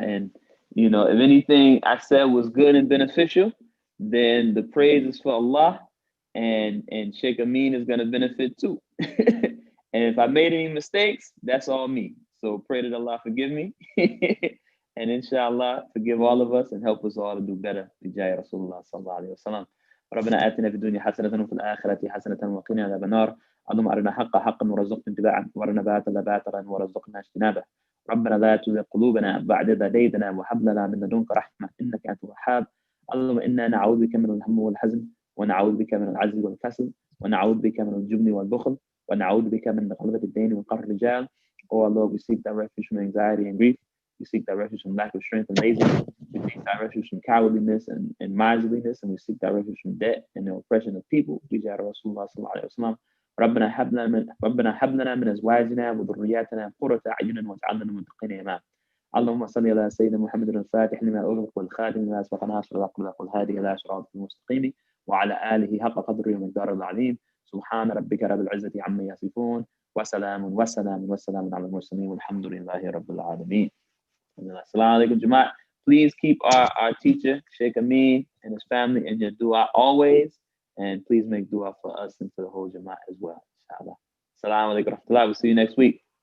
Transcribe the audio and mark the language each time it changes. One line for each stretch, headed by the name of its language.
English: And, you know, if anything I said was good and beneficial, then the praise is for Allah, and Shaykh Ameen is going to benefit too. And if I made any mistakes, that's all me. So pray that Allah forgive me. And inshallah, forgive all of us and help us all to do better. Bijay Rasulullah sallallahu alayhi wa sallam.
Arabic: ربنا آتنا في الدنيا حسنة وفي الآخرة حسنة وقنا عذاب النار. اللهم أرنا حقا حقا وارزقنا اتباعه وارنا باطلا باطلا وارزقنا اجتنابه. ربنا لا تزغ قلوبنا بعد إذ هديتنا وهب لنا من لدنك رحمة إنك أنت الوهاب. اللهم إنا نعوذ بك من الهم والحزن ونعوذ بك من العجز والكسل ونعوذ بك من الجبن والبخل ونعوذ بك من غلبة الدين وقهر الرجال.
English: Oh Lord, we seek thy refuge from anxiety and grief. We seek thy refuge from lack of strength and laziness. We seek thy refuge from cowardliness and miserliness. And we seek thy refuge from debt and the oppression of people. Rasulullah sallallahu alayhi wa sallam.
Arabic: ربنا هب لنا من ازواجنا وذرياتنا قرة اعين واجعلنا للمتقين اماما. اللهم صل على سيدنا محمد الفاتح لما اغلق والخاتم لما سبق ناصر الحق والهادي الى صراط المستقيم وعلى اله حق قدره ومقداره العظيم. سبحان ربك رب العزة عما يصفون وسلام على المرسلين والحمد لله رب العالمين.
English: Assalamu alaikum, Jamaat. Please keep our teacher, Shaykh Ameen, and his family in your dua always. And please make dua for us and for the whole Jamaat as well. Inshallah. Assalamu alaikum wa rahmatullah. We'll see you next week.